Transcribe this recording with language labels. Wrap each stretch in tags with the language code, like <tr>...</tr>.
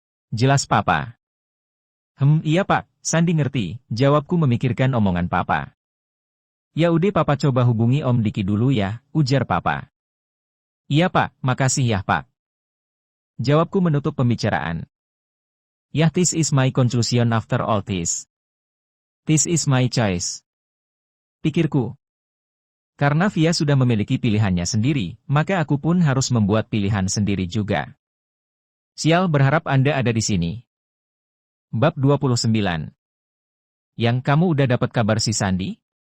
<id>Jelas Papa. Iya Pak, Sandi ngerti, jawabku memikirkan omongan Papa. Ya udah Papa coba hubungi Om Diki dulu ya, ujar Papa. Iya Pak, makasih ya Pak. Jawabku menutup pembicaraan.</id> <en>Ya this is my conclusion after all this. This is my choice.</en> <id>Pikirku. Karena Via sudah memiliki pilihannya sendiri, maka aku pun harus membuat pilihan sendiri juga. Sial berharap Anda ada di sini. Bab 29. Yang kamu udah dapat kabar si Sandi?</id>